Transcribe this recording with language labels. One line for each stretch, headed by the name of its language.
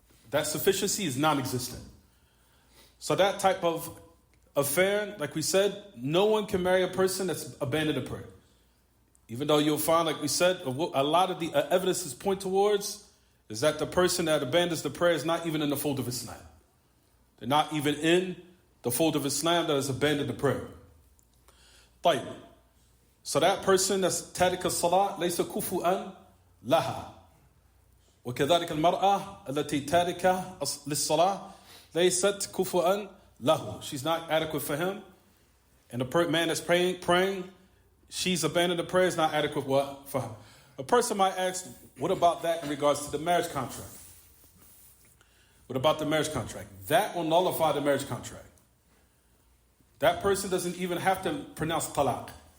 English: That sufficiency is non-existent. So that type of affair, like we said, no one can marry a person that's abandoned the prayer. Even though you'll find, like we said, a lot of the evidences point towards is that the person that abandons the prayer is not even in the fold of Islam. They're not even in the fold of Islam that has abandoned the prayer.
Arabic: طيب.
English: So that person that's
Arabic: تارك الصلاة ليس كفؤا لها. وكذلك المرأة التي تاركة للصلاة ليست كفؤا له.
English: She's not adequate for him. And the man that's praying, she's abandoned the prayer, is not adequate what for her. A person might ask, what about that in regards to the marriage contract? What about the marriage contract? That will nullify the marriage contract. That person doesn't even have to pronounce talaq.